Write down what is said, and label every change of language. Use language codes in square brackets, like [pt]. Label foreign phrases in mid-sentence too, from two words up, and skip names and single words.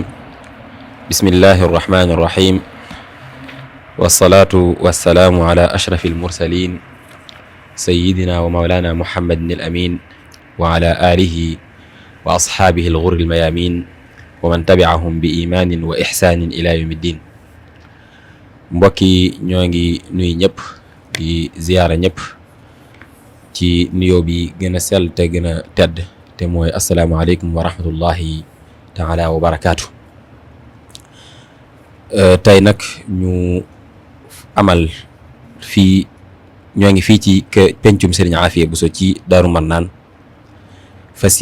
[ar] بسم الله الرحمن الرحيم، والصلاة والسلام على أشرف المرسلين سيدنا ومولانا محمد الأمين وعلى آله وأصحابه الغر الميامين ومن تبعهم بإيمان وإحسان إلى يوم الدين. [wo] mbokki ñoo ngi nuyu ñëpp di ziyaara ñëpp ci nuyoo bi gën a sell te gën a tedd te mooy [ar] السلام عليكم ورحمة الله تعالى وبركاته. [wo] Tey nag ñu amal fii ñoo ngi fii ci pencum Serigne Afia Bousso ci Daaru Marnaan fas